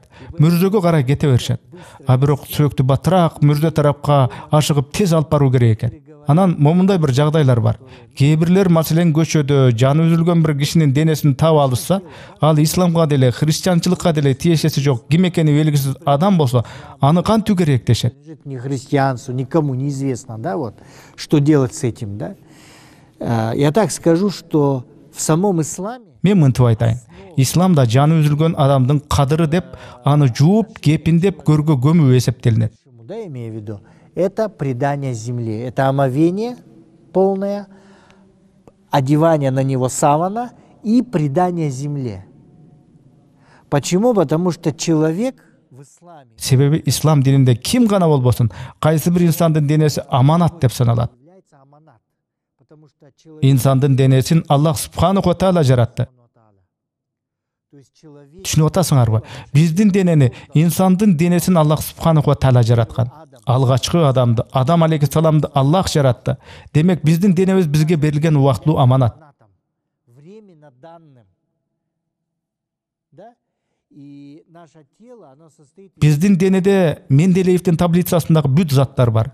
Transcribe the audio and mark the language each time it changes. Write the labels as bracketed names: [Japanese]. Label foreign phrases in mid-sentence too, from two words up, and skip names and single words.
[Kyrgyz] Мүрзөгө карай кете беришет. А бирок сөөктү батыраак мүрзө тарапка ашыгып тез алып баруу керек экен. Анан момундай бир жагдайлар бар. Кээ бирлер маселен көчөдө жаны үзүлгөн бир кишинин денесин таап алышса, ал исламга деле, христианчылыкка деле тиешеси жок, ким экени белгисиз адам болсо, аны кантуу керек дешет. [Russian] Ни христианцу, никому неизвестно, да, вот, что делать с этим, да? Я так скажу, что в самом исламе... [Kyrgyz] Мен мынтип айтайын. Исламда жаны үзүлгөн адамдын кадыры деп, аны жууп, кепиндеп көргө көмүү эсептелинет. [Russian] Да, имею в виду, это предание земле, это омовение полное, одевание на него савана и предание земле. Почему? Потому что человек в исламе... [Kyrgyz] Себеби ислам дининде ким гана болбосун, кайсы бир инсандын денеси аманат деп саналат. Инсандын денесин Аллах [Arabic] سبحانه و تعالى [Kyrgyz] жаратты. Түшүнүп атасыңарбы? Биздин денени, инсандын денесин Аллах [Arabic] سبحانه و تعالى [Kyrgyz] жараткан. Алгачкы адамды, Адам алейхиссаламды Аллах жаратты. Демек биздин денебиз бизге берилген убактылуу аманат. Биздин денеде Менделеевдин таблицасындагы бүт заттар бар.